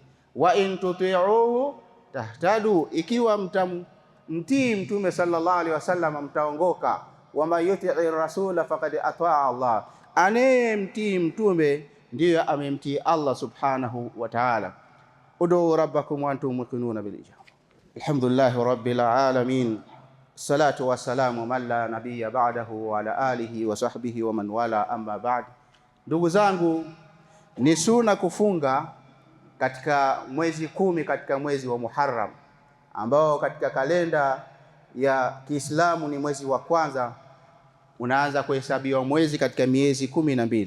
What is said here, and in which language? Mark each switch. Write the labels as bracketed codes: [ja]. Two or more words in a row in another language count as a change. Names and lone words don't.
[ar] وإن تطيعوه تهتدوا, [sw] ikiwa mtii Mtume [ar] صلى الله عليه وسلم mtaongoka. ومن يطع الرسول فقد أطاع الله, [sw] anayemtii Mtume ndiyo amemtii Allah [ar] سبحانه وتعالى. ادعوا ربكم وأنتم موقنون بالإجابة. الحمد لله رب العالمين، الصلاة والسلام من لا نبي بعده وعلى آله وصحبه ومن والى، أما بعد. [sw] Ndugu zangu, ni sunna kufunga katika mwezi 10 katika mwezi wa Muharram, ambao katika kalenda ya Kiislamu ni mwezi wa kwanza, unaanza kuhesabiwa mwezi katika miezi 12.